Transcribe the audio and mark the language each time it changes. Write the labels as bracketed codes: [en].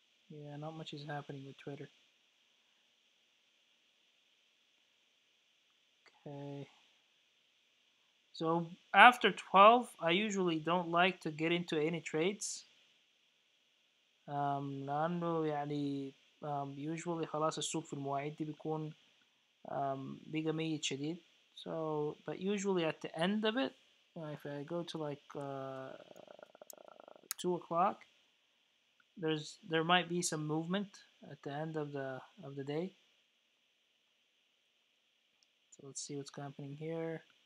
[en] Yeah, not much is happening with Twitter. Okay. So after 12, I usually don't like to get into any trades. [ar] لأنه يعني [en] usually [ar] خلاص السوق في المواعيد دي بيكون بقى ميت شديد. [en] So, but usually at the end of it, if I go to like 2 o'clock, there might be some movement at the end of the day. So let's see what's happening here.